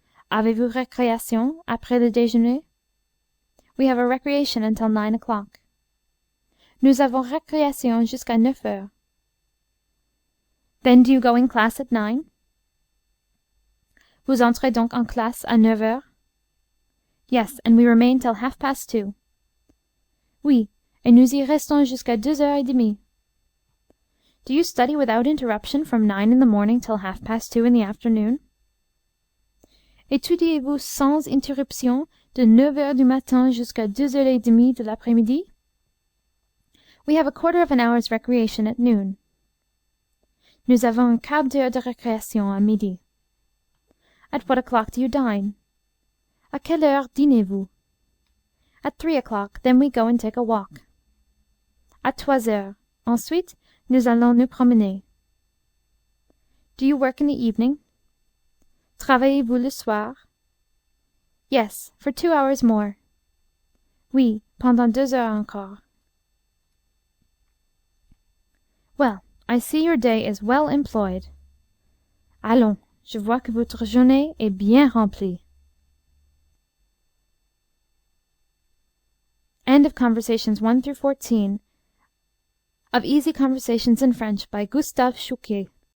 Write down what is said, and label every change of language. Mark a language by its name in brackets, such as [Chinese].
[French] Avez-vous récréation après le déjeuner? [English] We have a recreation until 9 o'clock. [French] Nous avons récréation jusqu'à 9 heures. [English] Then do you go in class at 9? [French] Vous entrez donc en classe à 9 heures? [English] Yes, and we remain till 2:30. [French] Oui, et nous y restons jusqu'à 2:30. [English] Do you study without interruption from 9 in the morning till 2:30 in the afternoon? [French] Étudiez-vous sans interruption de 9 heures du matin jusqu'à 2:30 de l'après-midi? [English] We have a quarter of an hour's recreation at noon. [French] Nous avons un quart d'heure de récréation à midi. [English] At what o'clock do you dine? [French] À quelle heure dînez-vous? [English] At 3 o'clock, then we go and take a walk. [French] At 3 heures. Ensuite, nous allons nous promener. [English] Do you work in the evening? [French] Travaillez-vous le soir? [English] Yes, for 2 hours more. [French] Oui, pendant 2 heures encore. [English] Well, I see your day is well employed. [French] Allons, je vois que votre journée est bien remplie. [English] End of Conversations 1 through 14 of Easy Conversations in French by Gustave Chouquet.